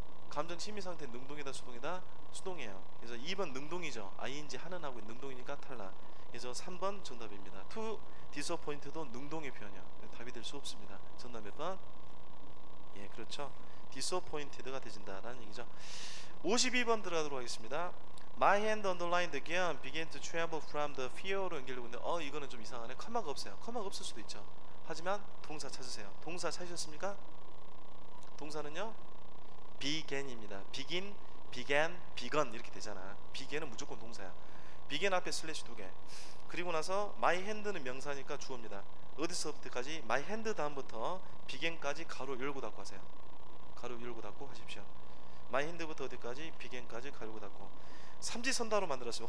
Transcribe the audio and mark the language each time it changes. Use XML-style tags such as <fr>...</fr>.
<ko>감정 심리 상태 능동이다 수동이다? 수동이에요. 그래서 2번 능동이죠. ing 하는 하고 능동이니까 탈락. 그래서 3번 정답입니다. to disappoint도 능동의 표현이야. 답이 될 수 없습니다. 정답 몇 번? 예, 그렇죠. disappointed가 되진다라는 얘기죠. 52번 들어가도록 하겠습니다.</ko> <en>My hand underlined again began to tremble from the fear로</en> <ko>연결되고 있는데 이거는 좀 이상하네. 커마가 없어요. 커마가 없을 수도 있죠. 하지만 동사 찾으세요. 동사 찾으셨습니까? 동사는요 began입니다.</ko> <en>begin, began, begun</en> <ko>이렇게 되잖아. began은 무조건 동사야. began 앞에 슬래시 2개. 그리고 나서 my hand는 명사니까 주어입니다. 어디서부터까지? my hand 다음부터 began까지 가로 열고 닫고 하세요. 가로 열고 닫고 하십시오. 마이 핸드부터 어디까지? 비겐까지 가지고 닫고. 삼지선다로 만들었어요.</ko>